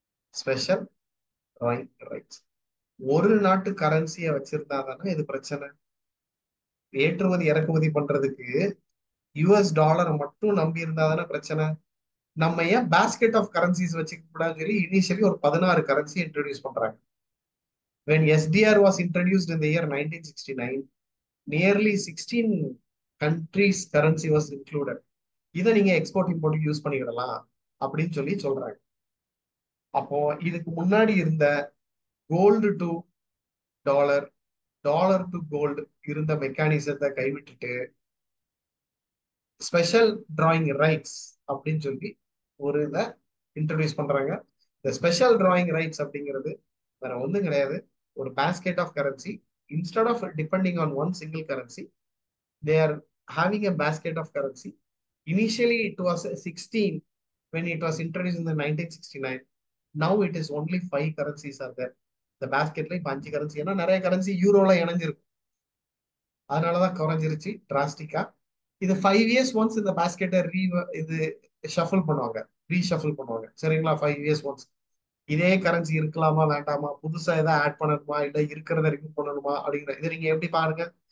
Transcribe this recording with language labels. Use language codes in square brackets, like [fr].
[ta] Special drawing rights. ஒரு நாட்டு கரன்சியை வச்சிருந்தா தானே இது பிரச்சனை. ஏற்றுமதி இறக்குமதி பண்றதுக்கு யுஎஸ் டாலரை மட்டும் நம்பி இருந்தா தானே பிரச்சனை. நம்ம ஏன் பேஸ்கெட் ஆஃப் கரன்சிஸ் வச்சுக்க கூடாதுன்னு சொல்லி இனிஷியலி ஒரு 16 கரன்சி இன்ட்ரடியூஸ் பண்றாங்க. [en] when SDR was introduced in the year 1969, nearly 16 countries currency was included. [ta] இதை நீங்க எக்ஸ்போர்ட் இம்போர்ட் யூஸ் பண்ணிக்கிடலாம் அப்படின்னு சொல்லி சொல்றாங்க. அப்போ இதுக்கு முன்னாடி இருந்த gold to dollar, dollar to gold இருந்த மெக்கானிசத்தை கைவிட்டுட்டு ஸ்பெஷல் டிராயிங் ரைட்ஸ் அப்படின்னு சொல்லி ஒரு இதை இன்ட்ரடியூஸ் பண்றாங்க. இந்த ஸ்பெஷல் டிராயிங் ரைட்ஸ் அப்படிங்கிறது வேற ஒன்றும் கிடையாது, ஒரு basket of currency. [en] Instead of depending on one single currency, they are having a basket of currency. Initially it was 16 when it was introduced in the 1969. Now it is only 5 currencies are there. [ta] The basketல இப்ப 5 currency, ஏன்னா நிறைய currency யூரோல இணைஞ்சிருக்கு, அதனாலதான் குறைஞ்சிருச்சு டிராஸ்டிக்கா. இது 5 years once இந்த பாஸ்கெட்டை இது shuffle பண்ணுவாங்க, ரீஷஃபிள் பண்ணுவாங்க. சரிங்களா, 5 இயர்ஸ் ஒன்ஸ் இதே கரன்சி இருக்கலாமா வேண்டாமா, புதுசா ஏதாவது ஆட் பண்ணணுமா, இல்ல இருக்கிறத ரிமூவ் பண்ணணுமா அப்படிங்கிற இதை நீங்க எப்படி பாருங்க.